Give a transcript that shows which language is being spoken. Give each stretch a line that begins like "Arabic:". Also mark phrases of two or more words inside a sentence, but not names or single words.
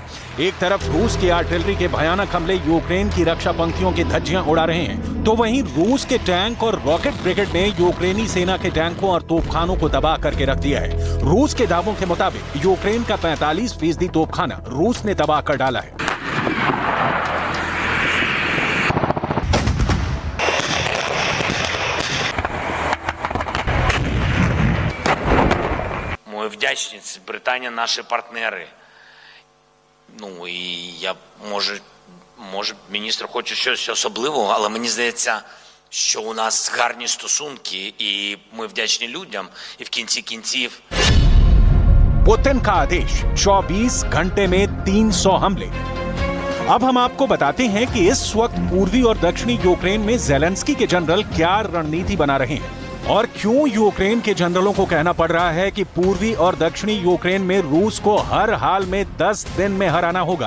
Hindi: एक तरफ रूस की आर्टिलरी के भयानक हमले यूक्रेन की रक्षा पंक्तियों की धज्जियां उड़ा रहे हैं, तो वहीं रूस के टैंक और
English: rocket brigade
Hindi: ने यूक्रेनी सेना के टैंकों और तोपखानों को तबाह करके रख दिया है। रूस के दावों के मुताबिक यूक्रेन का 45% तोपखाना रूस ने तबाह कर डाला है।
Ukrainian: Вдячні, Британія наші партнери. Ну і я, може міністр хоче щось особливого, але мені здається, що у нас гарні стосунки і ми вдячні людям, і в кінці кінців.
Hindi: पुतिन का आदेश 24 घंटे में 300 हमले। अब हम आपको बताते हैं कि इस वक्त पूर्वी और दक्षिणी यूक्रेन में ज़ेलेंस्की के जनरल क्या रणनीति बना रहे हैं और क्यों यूक्रेन के जनरलों को कहना पड़ रहा है कि पूर्वी और दक्षिणी यूक्रेन में रूस को हर हाल में 10 दिन में हराना होगा।